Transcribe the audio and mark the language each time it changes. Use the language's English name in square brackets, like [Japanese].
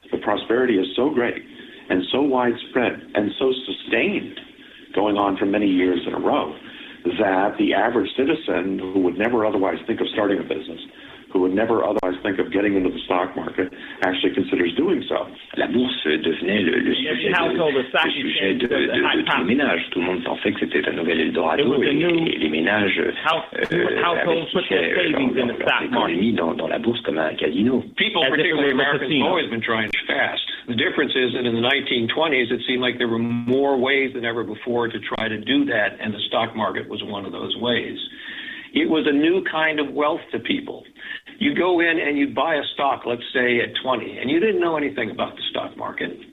[English] The prosperity is so great and so widespread and so sustained, going on for many years in a row, that the average citizen who would never otherwise think of starting a business, who would never otherwise think of getting into the stock market, actually considers doing so. [French] La bourse devenait le sujet de tous les ménages. Tout le monde pensait que c'était un nouvel Eldorado et les ménages investissaient leur économie dans la bourse comme un casino. [English] People, particularly Americans, have always been trying fast. The difference is that in the 1920s, it seemed like there were more ways than ever before to try to do that, and the stock market was one of those ways. It was a new kind of wealth to people. You go in and you buy a stock, let's say at 20, and you didn't know anything about the stock market.